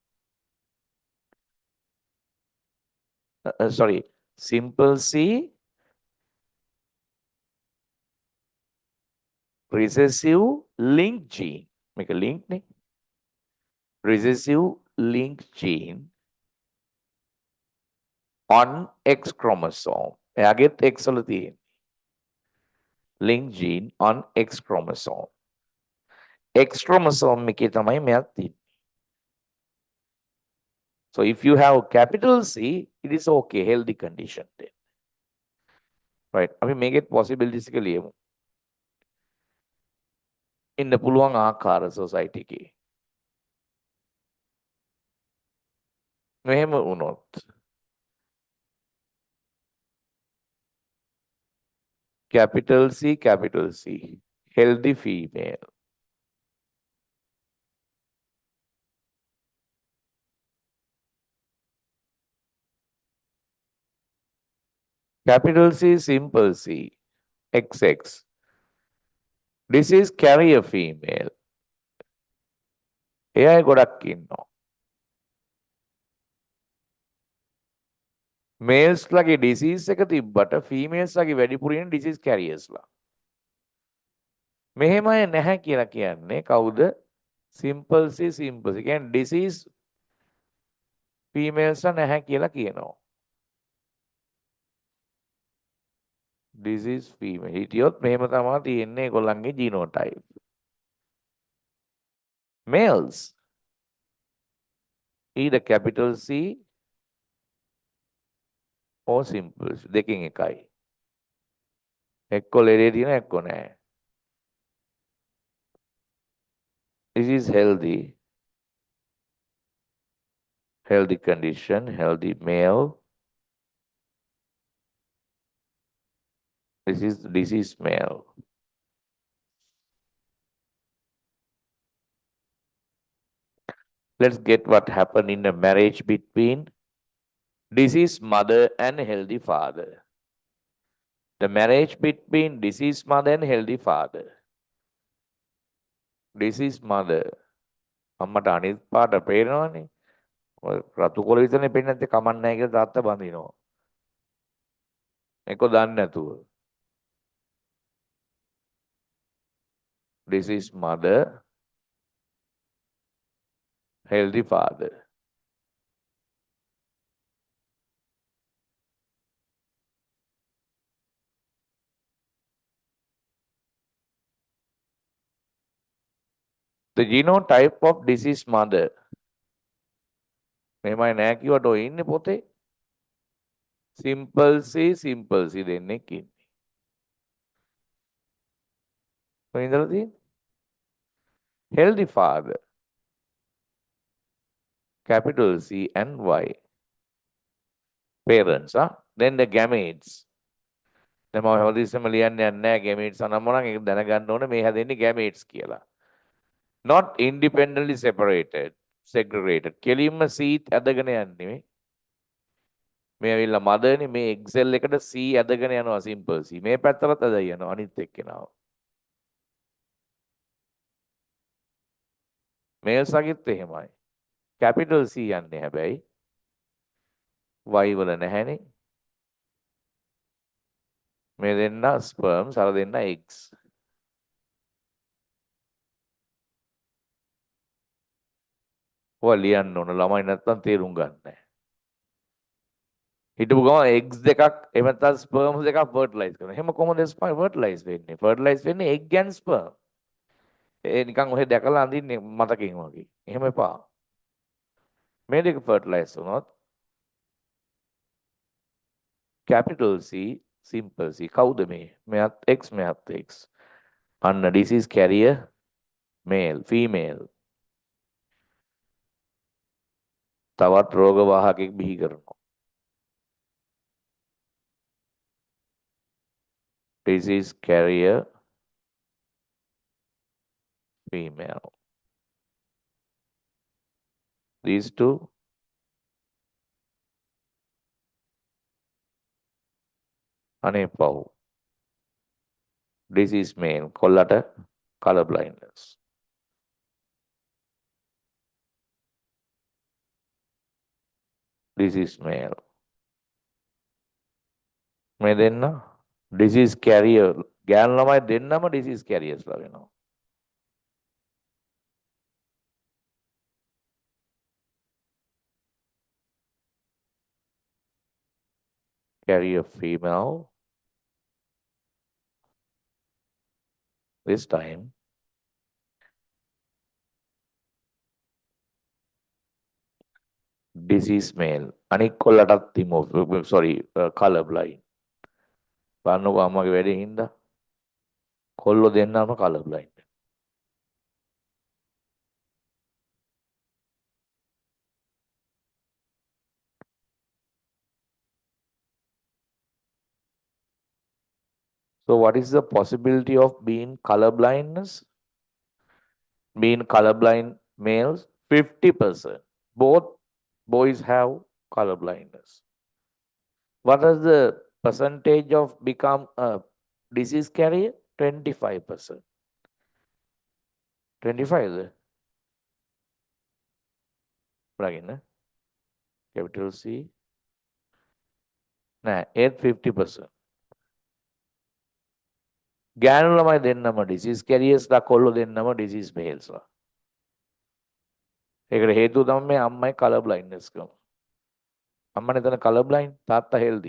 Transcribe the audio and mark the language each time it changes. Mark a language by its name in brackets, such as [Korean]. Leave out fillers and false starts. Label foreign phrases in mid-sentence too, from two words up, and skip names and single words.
[English] Simple C recessive link gene. Make a link නේ. Recessive link gene on X chromosome. [Sinhala] එයාගෙත් X වල තියෙන. [English] Link gene on X chromosome. [Sinhala] X chromosome එකේ තමයි මෙයක් තියෙන්නේ. [English] So if you have capital C, it is okay, healthy condition then. Right. [Sinhala] අපි මේකෙත් possibilities එක ලියමු. ඉන්න පුළුවන් ආකාර society එකේ. මෙහෙම වුණොත් [English] capital C, healthy female. Capital C, simple C, XX. This is carrier female. [Sinhala] එයා ගොඩක් ඉන්නවා. මේල්ස් ලගේ ඩිසීස් එක තිබ්බට ෆීමේල්ස් ලගේ වැඩිපුර ඉන්නේ [English] disease carriers. [Sinhala] මෙහෙම අය නැහැ කියලා කියන්නේ කවුද? [English] simple C simple. [Sinhala] ඒ කියන්නේ [English] disease females [Sinhala] නැහැ කියලා කියනවා. [English] disease female. [Sinhala] හිටියොත් මෙහෙම තමයි තියෙන්නේ ඒගොල්ලන්ගේ ජීනෝටයිප්. [English] Males either capital C or simple C. [Sinhala] දෙකෙන් එකයි. එක්ක ලෙඩේ තියෙනවා එක්ක නැහැ. [English] This is healthy condition, healthy male. This is disease male. Let's get what happened in a marriage between diseased mother and healthy father. The marriage between diseased mother and healthy father. Diseased mother. [Sinhala] අම්මට අනිත් පාට පේනවනේ. ඔය රතු කොළ විතරනේ පේන්නේ නැත්නම් කමක් නැහැ කියලා තාත්තා බඳිනවා. ඒක දන්නේ නැතුව. [English] Diseased mother, healthy father. The genotype of diseased mother. [Sinhala] මෙහෙමයි නෑ කිව්වට ඔය ඉන්නේ පොතේ. simple C දෙන්නෙක් ඉන්නේ. කොහෙන්ද ඉඳලා තියෙන්නේ? [English] Healthy father. Capital C and Y. Parents, then the gametes. [Sinhala] දැන් මම හැමදෙස්සම ලියන්නේ නැහැ gametes අනම්ම නම් ඒක දැනගන්න ඕනේ මේ හැදෙන්නේ gametes කියලා. [English] Not independently separated, segregated. [Sinhala] කෙලින්ම C ඇදගෙන යන්නේ. මේ ඇවිල්ලා මදර්නේ මේ එක්සෙල් එකට C ඇදගෙන යනවා [English] simple C. [Sinhala] මේ පැත්තටත් ඇදලා යනවා අනිත් එක්කෙනාව. මේල්ස් අගිත් එහෙමයි. [English] capital C [Sinhala] යන්නේ හැබැයි Y වල නැහැනේ. මේ දෙන්න sperms අර දෙන්න eggs. ඔය ලියන්න ඕන ළමයි නැත්තම් තේරුම් ගන්න නැහැ. හිටපු ගමන් eggs දෙකක් එහෙම නැත්නම් sperms දෙකක් fertilize කරනවා. එහෙම කොහොමද fertilize වෙන්නේ? fertilize වෙන්නේ [English] egg and sperm. [Sinhala] ඒ නිකන් ඔහෙ දැකලා අඳින්නේ මතකෙන් වගේ. එහෙම එපා. මේ දෙක fertilize වුණොත් [English] capital C simple C [Sinhala] කවුද මේ? මෙයත් X මෙයත් X. අන්න [English] disease carrier male female. [Sinhala] තවත් රෝග වාහකෙක් බිහි කරනවා. [English] Disease carrier female. These two [Sinhala] අනේ පව්. [English] Disease male [Sinhala] කොල්ලට [English] color blindness. Disease male. [Sinhala] මේ දෙන්න [English] disease carrier [Sinhala] ගෑනු ළමයි දෙන්නම [English] disease carriers [Sinhala] ලා වෙනවා. [English] Carrier female. This time disease male. [Sinhala] අනික් කොල්ලටත් තිමෝ sorry [English] color blind. [Sinhala] බලන්නකො අම්මගේ වැඩේ හින්දා කොල්ලෝ දෙන්නම [English] color blind. So what is the possibility of being color blindness? Being colorblind males 50%. Both boys have color blindness. What is the percentage of become a disease carrier? 25%. 25 is plug in capital C [Sinhala] නෑ ඒත් [English] 50%. [Sinhala] ගෑනු ළමයි දෙන්නම [English] disease carriers [Sinhala] කොල්ලෝ දෙන්නම [English] disease males. [Sinhala] ඒකට හේතුව තමයි මේ අම්මයි [English] color blindness [Sinhala] එක. අම්මනේ එතන [English] color blind [Sinhala] තාත්තා හෙල්දි.